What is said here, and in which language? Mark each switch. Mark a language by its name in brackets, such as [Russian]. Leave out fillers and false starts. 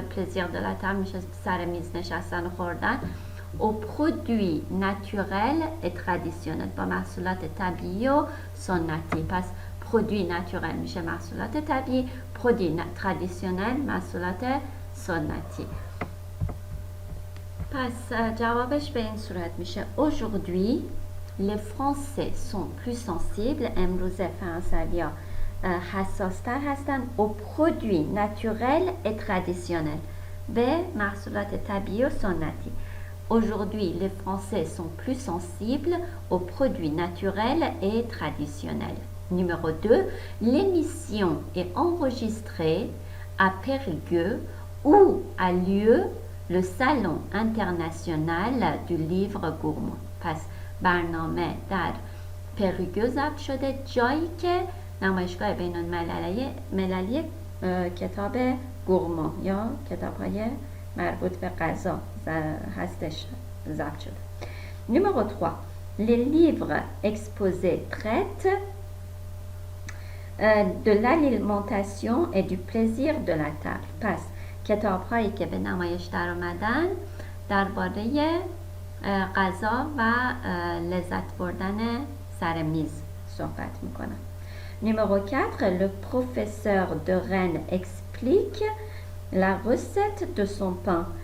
[French] le plaisir de la table [Persian] میشه سر میز نشستن و خوردن. [French] aux produits naturels et traditionnels، [Persian] با محصولات طبیعی و سنتی. پس [French] produit naturel [Persian] میشه محصولات طبیعی، [French] produit traditionnel [Persian] محصولات سنتی. پس جوابش به این صورت میشه [French] aujourd'hui les Français sont plus sensibles، [Persian] امروزه فرانسوی ها حساستر هستند. [French] aux produits naturels et traditionnels، [Persian] به محصولات طبیعی و سنتی. [French] Aujourd'hui, les Français sont plus sensibles aux produits naturels et traditionnels. Numéro 2, l'émission est enregistrée à Périgueux où a lieu le Salon international du livre gourmand. [Persian] پس برنامه در پریگو ضبط شده، جایی که نمایشگاه بین المللی کتاب گورما یا کتاب های مربوط به غذا هستش ضبط شده. [French] Numéro 3. Les livres exposés traitent de l'alimentation et du plaisir de la table. [Persian] پس کتاب هایی که به نمایش در آمدن درباره غذا و لذت بردن سر میز صحبت میکنن. [French] Numéro 4. Le professeur de Rennes explique la recette de son pain.